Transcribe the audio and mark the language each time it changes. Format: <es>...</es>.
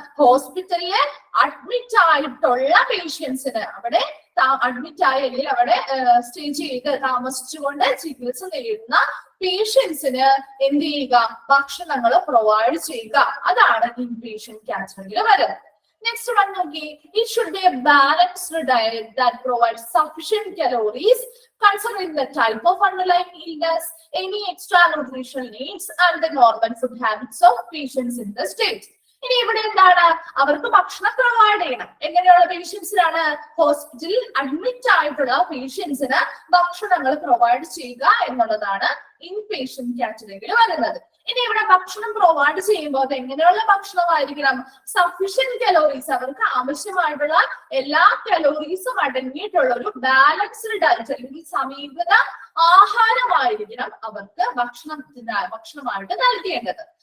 <ml>ഹോസ്പിറ്റലില് അഡ്മിറ്റ് ആയിട്ടുള്ള പേഷ്യൻസിന്, അവിടെ അഡ്മിറ്റ് ആയെങ്കിൽ അവിടെ സ്റ്റേ ചെയ്ത് താമസിച്ചുകൊണ്ട് ചികിത്സ നേടുന്ന പേഷ്യൻസിന് എന്ത് ചെയ്യുക? ഭക്ഷണങ്ങൾ പ്രൊവൈഡ് ചെയ്യുക. അതാണ് ഇൻപേഷ്യന്റ് കാറ്ററിംഗിൽ വരുന്നത്.</ml> <en>Next one, okay, it should be a balanced diet that provides sufficient calories considering the type of underlying illness, any extra nutritional needs, and the normal food habits of patients in the state.</en> <ml>ഇനി ഇവിടെ എന്താണ്? അവർക്ക് ഭക്ഷണം provide ചെയ്യണം. എങ്ങനെയുള്ള പേഷ്യൻസിനാണ്? ഹോസ്പിറ്റലിൽ admit ആയിട്ടുള്ള പേഷ്യൻസിന് ഭക്ഷണങ്ങൾ പ്രൊവൈഡ് ചെയ്യുക എന്നുള്ളതാണ് ഇൻപേഷ്യന്റ് കാറ്റഗറിയിൽ വരുന്നത്. ഇനി ഇവിടെ ഭക്ഷണം പ്രൊവൈഡ് ചെയ്യുമ്പോൾ അത് എങ്ങനെയുള്ള ഭക്ഷണമായിരിക്കണം? സഫിഷ്യന്റ് കലോറീസ്, അവർക്ക് ആവശ്യമായിട്ടുള്ള എല്ലാ കലോറീസും അടങ്ങിയിട്ടുള്ള ഒരു ബാലൻസ്ഡ് ഡയറ്റ് അല്ലെങ്കിൽ സമീകൃത ആഹാരമായിരിക്കണം അവർക്ക് ഭക്ഷണമായിട്ട് നൽകേണ്ടത്.</ml>